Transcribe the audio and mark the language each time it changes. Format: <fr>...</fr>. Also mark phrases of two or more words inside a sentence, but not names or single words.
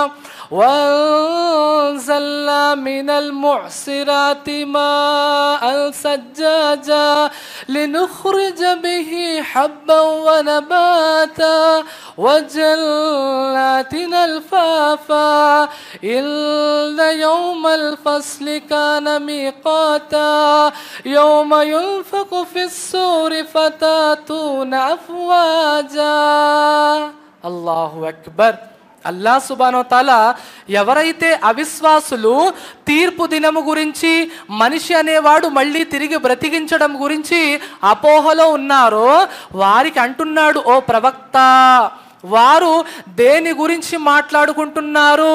<ar>وأنزلنا من المعصرات ماء ثجاجا لنخرج به حبا ونباتا وجنات ألفافا إن يوم الفصل كان ميقاتا يوم ينفخ في الصور فتاتون أفواجا. الله أكبر.</ar> <te>అల్లా</te> <ar>سبحانه وتعالى</ar> <te>ఎవరైతే అవిశ్వాసులు తీర్పు దినము గురించి, మనిషి అనేవాడు మళ్ళీ తిరిగి బ్రతికించడం గురించి అపోహలో ఉన్నారో వారికి అంటున్నాడు, ఓ ప్రవక్త, వారు దేని గురించి మాట్లాడుకుంటున్నారు?</te>